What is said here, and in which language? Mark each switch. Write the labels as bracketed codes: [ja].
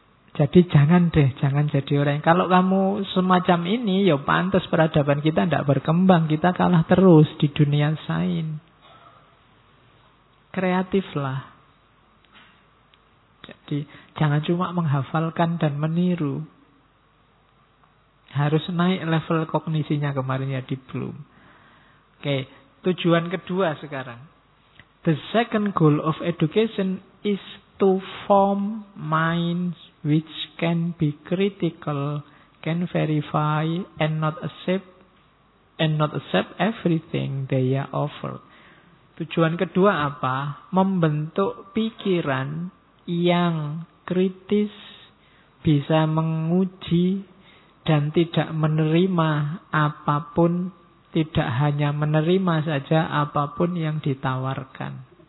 [id] Jadi jangan deh, jangan jadi orang yang, kalau kamu semacam ini ya pantas peradaban kita ndak berkembang, kita kalah terus di dunia sains. Kreatiflah. Jadi jangan cuma menghafalkan dan meniru. Harus naik level kognisinya kemarin ya di Bloom. Oke, tujuan kedua sekarang. [en] The second goal of education is to form minds which can be critical, can verify and not accept everything they are offered. [id] Tujuan kedua apa? Membentuk pikiran yang kritis, bisa menguji, dan tidak menerima apapun, tidak hanya menerima saja apapun yang ditawarkan.